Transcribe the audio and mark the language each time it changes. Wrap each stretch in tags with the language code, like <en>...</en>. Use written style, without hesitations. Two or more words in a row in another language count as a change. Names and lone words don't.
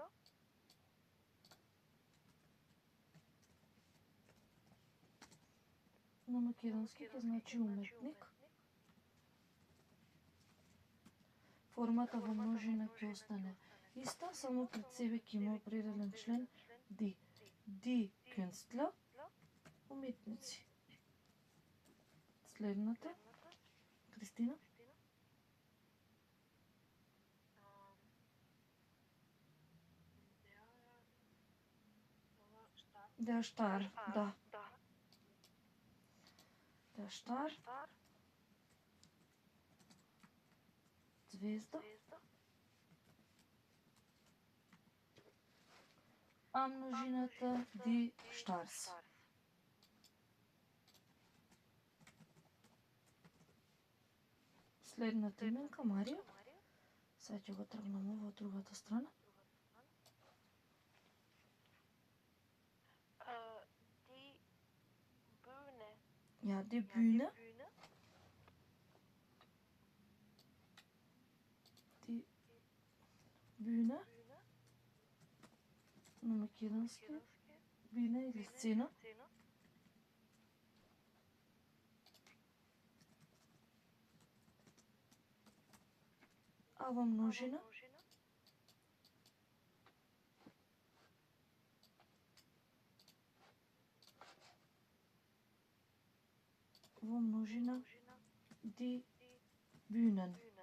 <mk>На македонски ќе значи уметник. Формата во множина ќе остане иста, само пред себе ќе има определен член die.</mk> <de>Die Künstler,</de> <mk>уметници. Следната, Кристина.</mk> <de>Der Star, да. Der Star.</de> <mk>Звезда. А множината</mk> <de>die Stars.</de> <mk>Следната именка, Марија. Сега ќе го тргнемо во другата страна.</mk> <de>Die Bühne. Ja, die Bühne. Die Bühne.</de> <mk>На македонски бина или сцена. А во множина</mk> <de>die Bühnen.</de>